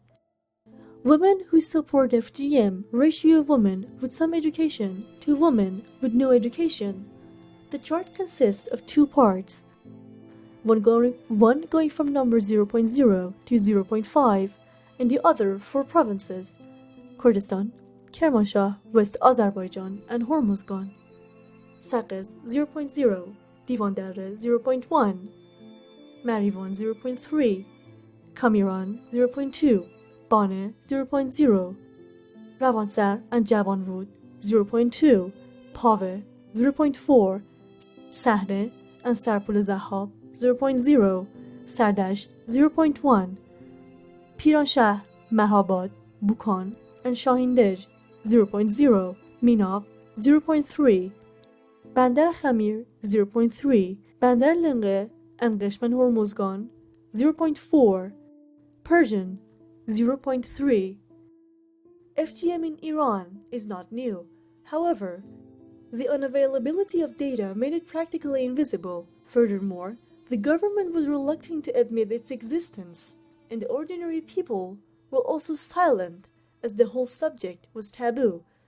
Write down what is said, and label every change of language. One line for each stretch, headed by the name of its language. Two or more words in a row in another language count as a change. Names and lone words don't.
English: Women who support FGM ratio of women with some education to women with no education. The chart consists of two parts, one going from number 0.0 to 0.5, and the other for provinces: Kurdistan, Kermanshah, West Azerbaijan, and Hormozgan. Sakız 0.0, Divandere 0.1, Marivan 0.3, Kamiran 0.2, Bane 0.0, Ravansar and Javanrud 0.2, Pave 0.4, Sahne and Sarpul Zahab 0.0, Sardasht 0.1, Piranshah, Mahabad, Bukan, and Shahindej 0.0, Minab 0.3, Bandar Khamir 0.3, Bandar Lenge and Kameel and Hormozgan 0.4, Persian 0.3. FGM in Iran is not new. However, the unavailability of data made it practically invisible. Furthermore, the government was reluctant to admit its existence, and ordinary people were also silent as the whole subject was taboo.